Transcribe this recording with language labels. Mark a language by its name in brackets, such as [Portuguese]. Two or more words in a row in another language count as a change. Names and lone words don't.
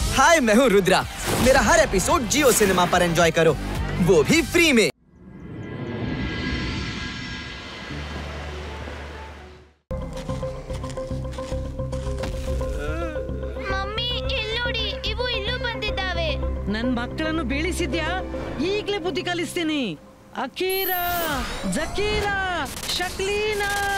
[Hindi] हाय, मैं हूँ रुद्रा। मेरा हर एपिसोड जियो सिनेमा पर एंजॉय करो, वो भी फ्री में। [Kannada] ಮಮ್ಮಿ ಇಲ್ಲಿ ನೋಡಿ, ಇವು ಇಲ್ಲೂ ಬಂದಿದ್ದಾವೆ. ನನ್ನ ಮಕ್ಕಳನ್ನು ಬೆಳೆಸಿದ್ಯಾ? ಈಗಲೇ ಬುದ್ಧಿ ಕಲಿಸ್ತೀನಿ. ಅಕೀರಾ, ಜಕೀರಾ, ಶಕ್ಲೀನಾ.